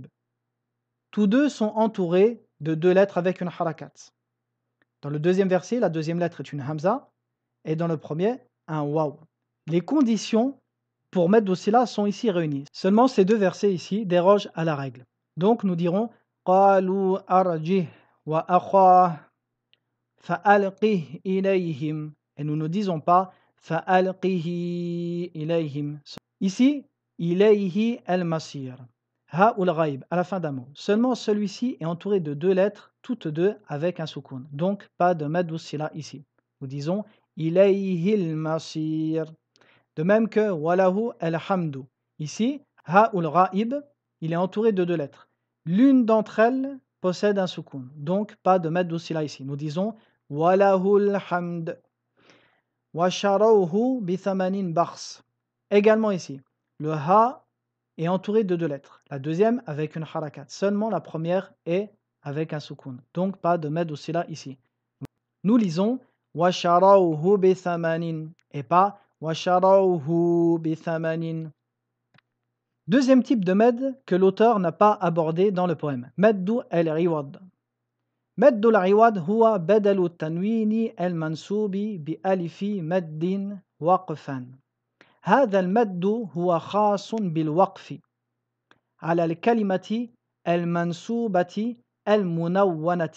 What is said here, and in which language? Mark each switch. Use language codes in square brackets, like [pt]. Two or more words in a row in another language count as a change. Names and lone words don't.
[fr] Tous deux sont entourés de deux lettres avec une harakat. Dans le deuxième verset, la deuxième lettre est une hamza et dans le premier, un waw. Les conditions pour [ar] مد صلة [fr] sont ici réunies. Seulement ces deux versets ici dérogent à la règle. Donc nous dirons [ar] قالوا أرجه وأخاه فألقه إليهم, [fr] et nous ne disons pas [ar] فألقه إليهم. [fr] Ici, [ar] إليه المصير. [fr] Ha ou al-ghaib, à la fin d'un mot. Seulement celui-ci est entouré de deux lettres, toutes deux avec un soukoun. Donc pas de [ar] مد صلة [fr] ici. Nous disons [ar] إليه المصير. [fr] De même que [ar] وله الحمد. [fr] Ici, ha ou al-ghaib, il est entouré de deux lettres. L'une d'entre elles possède un soukoun. Donc pas de [ar] مد صلة [fr] ici. Nous disons [ar] وله الحمد. وشروه بثمن بخس. [fr] Également ici, le ha est entouré de deux lettres. La deuxième avec une harakat. Seulement la première est avec un soukoun. Donc pas de [ar] مد صلة [fr] ici. Nous lisons [ar] وشروه بثمن [fr] et pas [ar] وشروه بثمن. [fr] Deuxième type de med que l'auteur n'a pas abordé dans le poème. [ar] مد العوض. مد العوض هو بدل التنوين المنصوب بألف مد وقفا. هذا المد هو خاص بالوقف على الكلمة المنصوبة المنونة.